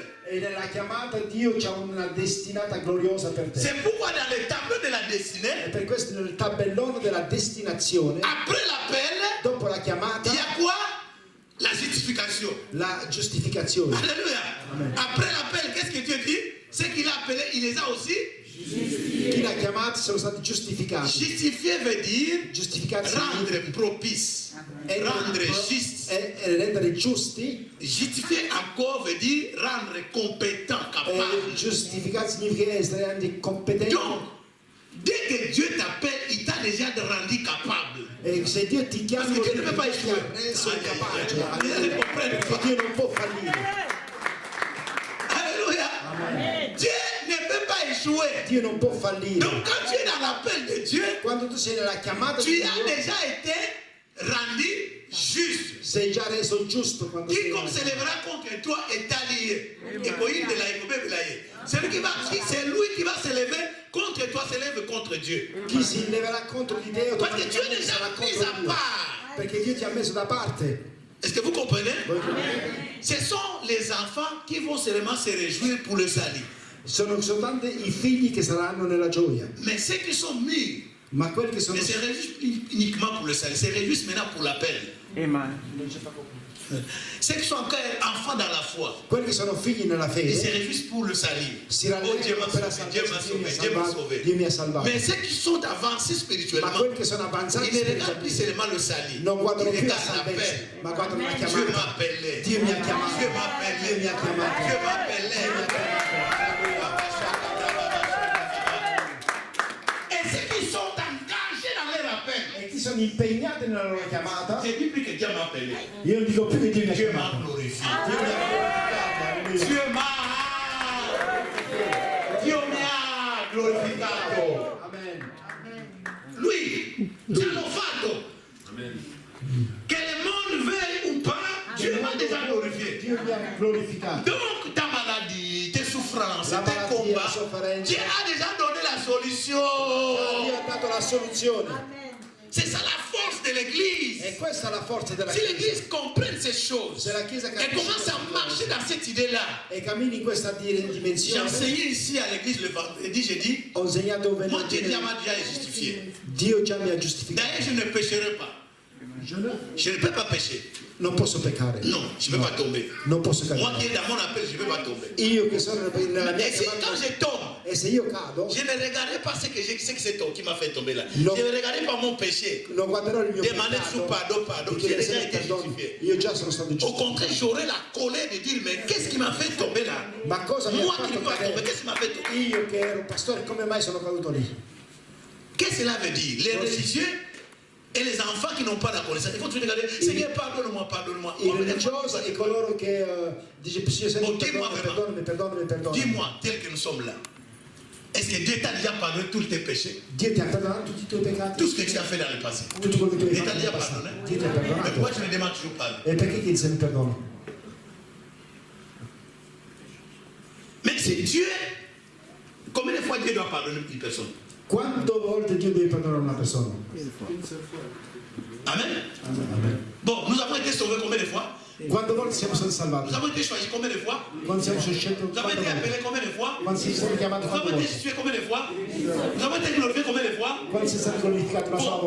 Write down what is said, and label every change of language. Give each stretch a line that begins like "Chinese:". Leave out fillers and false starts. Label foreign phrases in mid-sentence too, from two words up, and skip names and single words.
Italian: E nella chiamata Dio c'ha una destinata gloriosa per te.
French: C'est pourquoi dans le tableau de la
Italian: E
French: destinée,
Italian: per questo nel tabellone della destinazione,
French: après l'appel,
Italian: dopo la il chiamata,
French: y a quoi? La justification.
Italian: la giustificazione.
French: Alléluia. Amen. Après l'appel, qu'est-ce que Dieu dit? Ce qu'il a appelé, il les a aussi.
Italian: Chi l'ha chiamato sono stati giustificati.
French: Justifier veut dire
Italian: Giustificati
French: rendre propice, rendre juste.
Italian: e rendere giusti.
French: Justifier encore veut dire rendre compétent, capable.
Italian: Giustificati significa essere anche competenti.
French: Donc, dès que Dieu t'appelle, il t'a déjà rendu capable.
Italian: E se Dio ti chiama,
French: Parce que Dieu ne peut pas
Italian: ti
French: échouer.
Italian: ha reso capace.
French: Les gens ne comprennent
Italian: Perché
French: pas.
Italian: Dio non può fallire.
French: Alléluia. Dieu ne peut pas échouer.
Italian: Dio non può fallire.
French: Donc, quand tu es dans l'appel de Dieu,
Italian: Quando tu sei nella chiamata di
French: tu as
Italian: Dio,
French: déjà été rendu juste.
Italian: sei già reso giusto quando sei
French: Quiconque se lèvera contre toi est allié. C'est lui qui va se lever contre toi, se lève contre Dieu.
Italian: Chi si leverà contro di te
French: Parce que Dieu est
Italian: automaticamente
French: déjà
Italian: sarà
French: mis
Italian: contro
French: à
Italian: Dio.
French: part.
Italian: Perché Dio ti ha messo da parte.
French: Est-ce que vous comprenez?
Italian: Voi capite?
French: Ce sont les enfants qui vont seulement se réjouir pour le salut.
Italian: Sono soltanto i figli che saranno nella gioia,
French: Mais ceux qui sont mûrs
Italian: ma quelli che sono
French: ne se réjouissent uniquement pour le salut, se réjouissent maintenant pour l'appel. Amen. Ceux qui sont encore enfants dans la foi,
Italian: quelli che sono figli nella
French: ils se
Italian: fede
French: réjouissent pour le salut.
Italian: si
French: Oh, Dieu
Italian: rallegrano
French: m'a
Italian: per la
French: sauvé, Dieu m'a
Italian: salvezza.
French: sauvé, Dieu m'a sauvé.
Italian: Dio mi ha salvato.
French: Mais ceux qui sont avancés
Italian: Ma
French: spirituellement,
Italian: quelli che sono avanzati
French: ils ne regardent plus
Italian: spiritualmente
French: seulement le salut.
Italian: non guardano
French: Ils
Italian: più la
French: regardent
Italian: salvezza,
French: l'appel.
Italian: ma guardano la
French: Dieu m'a
Italian: chiamata.
French: appelé.
Italian: Dio mi ha chiamato.
French: Dieu m'a appelé.
Italian: Dio mi ha chiamato.
French: Dieu m'a appelé. Et ceux qui sont engagés dans leur appel,
Italian: E chi sono impegnati nella loro chiamata,
French: je dis plus que Dieu m'a appelé.
Italian: io non dico più che Dio mi ha
French: Dieu m'a
Italian: chiamato.
French: glorifié.
Italian: Dio mi ha glorificato.
French: Dieu m'a glorificato. Amen.
Italian: Lui, già l'ho fatto.
French: Che le monde veuille ou pas, Dieu m'a déjà glorifié.
Italian: Dio mi ha glorificato.
French: Donc, ta maladie, tes souffrances,
Italian: La
French: tes
Italian: malattia,
French: combats,
Italian: la sofferenza.
French: Dieu a déjà donné la solution.
Italian: Dio ha dato la soluzione.
French: C'est ça la force de l'église.
Italian: E questa è la forza della
French: Si
Italian: Chiesa.
French: l'église comprenne ces choses
Italian: Se la Chiesa
French: et
Italian: capisce
French: commence à
Italian: queste
French: marcher
Italian: cose
French: dans cette idée-là.
Italian: e cammini in questa
French: J'ai
Italian: dimensione,
French: enseigné ici à l'église le vendredi, j'ai dit,
Italian: ho insegnato
French: mon Dieu
Italian: venerdì.
French: m'a déjà justifié.
Italian: Dio già mi ha giustificato.
French: D'ailleurs, je ne pécherai pas. Je ne peux pas pécher.
Italian: non posso peccare.
French: Non, je ne peux pas tomber.
Italian: Non posso
French: Moi
Italian: cadere.
French: qui est dans mon appel, je ne peux pas tomber.
Italian: Io che sono nella mia
French: Et si
Italian: chiamata,
French: quand je tombe,
Italian: e se io cado,
French: je ne regarderai pas ce que c'est toi qui m'a fait tomber là.
Italian: Non.
French: Je ne regarderai pas mon péché.
Italian: non guarderò il mio
French: Demander sous
Italian: peccato,
French: pardon.
Italian: di
French: J'ai
Italian: chiedere
French: déjà
Italian: sempre
French: été
Italian: perdono.
French: justifié.
Italian: Io già sono stato
French: Au
Italian: giustificato.
French: contraire, j'aurai la colère de dire, mais qu'est-ce qui m'a fait tomber là?
Italian: Ma cosa mi ha
French: Moi qui ne
Italian: fatto
French: peux pas tomber,
Italian: cadere?
French: qu'est-ce qui m'a fait tomber?
Italian: Io che ero un pastore, come mai sono caduto lì?
French: Qu'est-ce que cela veut dire? Les religieux et les enfants qui n'ont pas la connaissance. Il faut toujours regarder, Seigneur, pardonne-moi, pardonne-moi.
Italian: I religiosi e coloro che dice Signore, perdonami.
French: Dis-moi, tel que nous sommes là, est-ce que Dieu t'a déjà pardonné tous tes péchés?
Italian: Dio ti ha perdonato tutti i tuoi peccati?
French: Tout ce que tu as fait dans le passé?
Italian: Tutto quello che tu hai
French: Dieu t'a
Italian: fatto
French: déjà
Italian: nel passato.
French: pardonné?
Italian: Dio ti ha
French: Mais pourquoi
Italian: perdonato.
French: tu me demandes toujours pardon?
Italian: E perché chiedi sempre perdono?
French: Mais c'est Dieu. Combien de fois Dieu doit pardonner une personne?
Italian: Quante volte Dio deve perdonare una persona?
French: Amen. Bon, nous avons été sauvés combien de fois?
Italian: Quante volte siamo stati salvati?
French: Nous avons été choisis combien de fois?
Italian: Quando siamo stati scelti?
French: Nous avons
Italian: Quante
French: été
Italian: volte?
French: appelés combien de fois?
Italian: Quando siamo stati chiamati
French: Nous
Italian: quante
French: avons été
Italian: volte?
French: justifiés combien de fois? Nous avons été glorifiés combien de fois?
Italian: Quando siamo stati glorificati una sola
French: Bon,